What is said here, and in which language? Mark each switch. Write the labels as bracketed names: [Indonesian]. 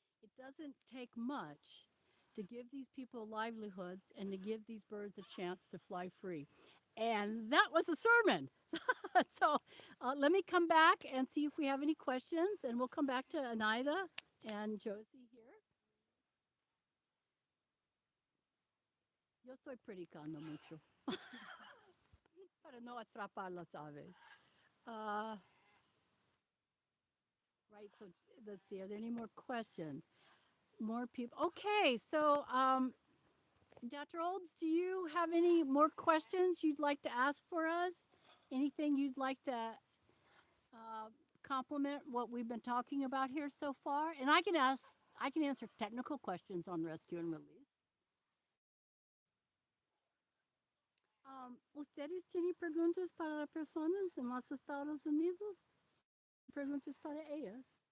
[English] It doesn't take much to give these people livelihoods and to give these birds a chance to fly free. And that was a sermon. So let me come back and see if we have any questions, and we'll come back to Anayda and Joysi here. [Spanish] Yo estoy predicando mucho para no atrapar las aves. [English] Uh, right, so let's see, are there any more questions? More people. Okay, so Dr. Olds, do you have any more questions you'd like to ask for us? Anything you'd like to uh, complement what we've been talking about here so far? And I can answer technical questions on rescue and release. [Spanish] ¿Ustedes tienen preguntas para las personas en los Estados Unidos? Preguntas para ellas.